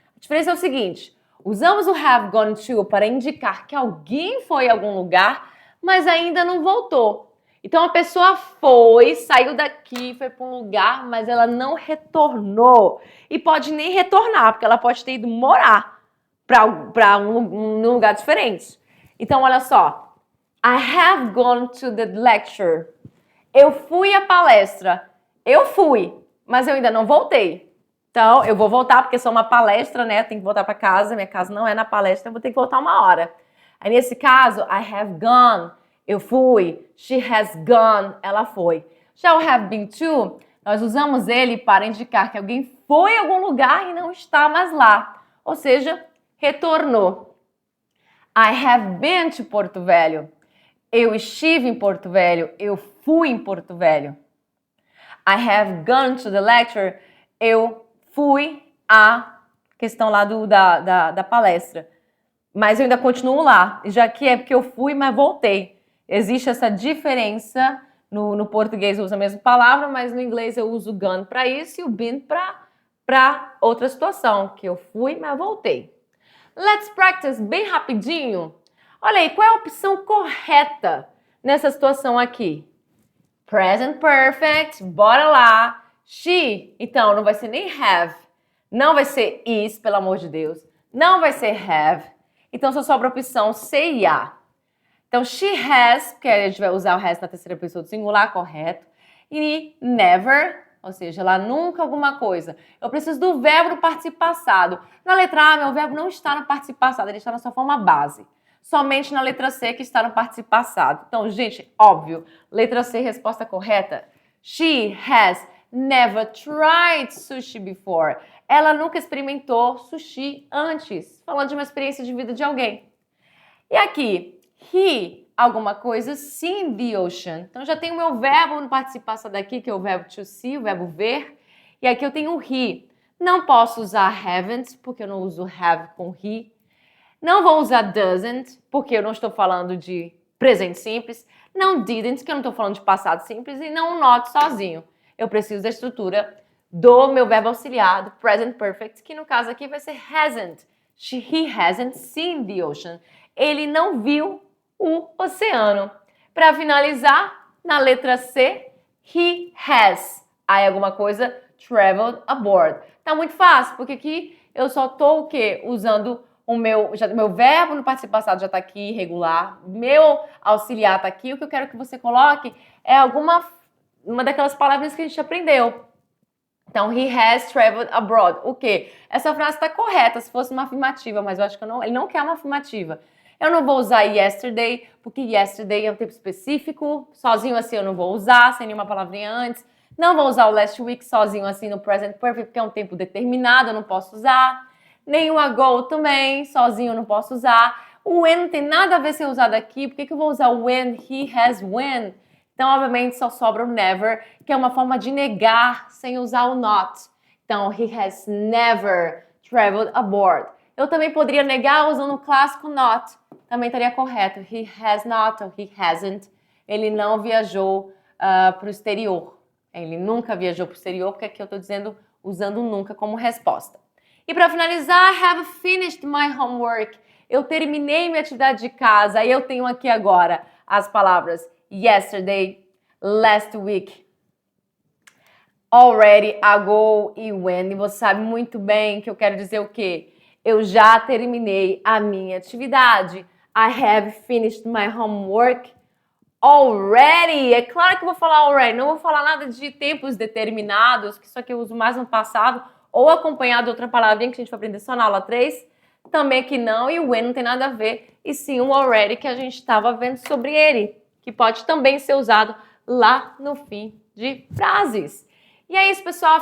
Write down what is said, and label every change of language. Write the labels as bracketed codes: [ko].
[pt] diferença é o seguinte, usamos o have gone to para indicar que alguém foi a algum lugar, mas ainda não voltou. Então, a pessoa foi, saiu daqui, foi para um lugar, mas ela não retornou. E pode nem retornar, porque ela pode ter ido morar para um lugar diferente. Então, olha só. [en] I have gone to the lecture. [pt] Eu fui à palestra. Eu fui, mas eu ainda não voltei. Então, eu vou voltar porque sou uma palestra, né? Tenho que voltar para casa. Minha casa não é na palestra, eu vou ter que voltar uma hora. Aí, nesse caso, [en] I have gone. [pt] Eu fui. [en] She has gone. [pt] Ela foi. Já o have been to, nós usamos ele para indicar que alguém foi a algum lugar e não está mais lá. Ou seja, retornou. [en] I have been to Porto Velho. [pt] Eu estive em Porto Velho. Eu fui em Porto Velho. [en] I have gone to the lecture. [pt] Eu fui à questão lá da palestra. Mas eu ainda continuo lá. Já que é porque eu fui, mas voltei. Existe essa diferença. No português eu uso a mesma palavra, mas no inglês eu uso gone para isso e o been para outra situação. Que eu fui, mas voltei. [en] Let's practice [pt] bem rapidinho. Olha aí, qual é a opção correta nessa situação aqui? Present Perfect, bora lá. She, então, não vai ser nem have. Não vai ser is, pelo amor de Deus. Não vai ser have. Então, só sobra a opção ser e a. Então, she has, porque a gente vai usar o has na terceira pessoa do singular, correto. E never, ou seja, ela nunca alguma coisa. Eu preciso do verbo no participo passado. Na letra A, meu verbo não está no participo passado, ele está na sua forma base. Somente na letra C que está no participo passado. Então, gente, óbvio, letra C, resposta correta. [en] She has never tried sushi before. [pt] Ela nunca experimentou sushi antes. Falando de uma experiência de vida de alguém. E aqui, he, alguma coisa, seen the ocean. Então, já tenho o meu verbo no participo passado aqui, que é o verbo to see, o verbo ver. E aqui eu tenho o he. Não posso usar haven't, porque eu não uso have com he. Não vou usar doesn't, porque eu não estou falando de presente simples. Não didn't, que eu não estou falando de passado simples. E não not sozinho. Eu preciso da estrutura do meu verbo auxiliar, do present perfect, que no caso aqui vai ser hasn't. [en] He hasn't seen the ocean. [pt] Ele não viu o oceano. Para finalizar, na letra C, he has. Aí alguma coisa, traveled aboard. Tá muito fácil, porque aqui eu só tô o quê? Usando o meu verbo no participo passado já tá aqui, irregular. Meu auxiliar tá aqui. O que eu quero que você coloque é uma daquelas palavras que a gente aprendeu. [en] Então, he has traveled abroad. [pt] O quê? Essa frase está correta se fosse uma afirmativa, mas eu acho que ele não quer uma afirmativa. Eu não vou usar yesterday, porque yesterday é um tempo específico. Sozinho assim eu não vou usar, sem nenhuma palavrinha antes. Não vou usar o last week sozinho assim no present perfect, porque é um tempo determinado, eu não posso usar. Nem o ago também, sozinho eu não posso usar. O when não tem nada a ver ser usado aqui. Por que eu vou usar o when? He has when. Então, obviamente, só sobra o never, que é uma forma de negar sem usar o not. [en] Então, he has never traveled aboard. [pt] Eu também poderia negar usando o clássico not. Também estaria correto. [en] He has not [pt] ou [en] he hasn't. [pt] Ele não viajou para o exterior. Ele nunca viajou para o exterior, porque aqui eu estou dizendo usando nunca como resposta. [en] E para finalizar, I have finished my homework. [pt] Eu terminei minha atividade de casa. Aí eu tenho aqui agora as palavras yesterday, last week, already, ago e when. E você sabe muito bem que eu quero dizer o quê? Eu já terminei a minha atividade. [en] I have finished my homework already. [pt] É claro que eu vou falar [en] already. [pt] Não vou falar nada de tempos determinados, que isso aqui eu uso mais no passado, ou acompanhado de outra palavrinha que a gente vai aprender só na aula 3. Também que não, e o when não tem nada a ver. E sim o already que a gente estava vendo sobre ele, que pode também ser usado lá no fim de frases. E é isso, pessoal.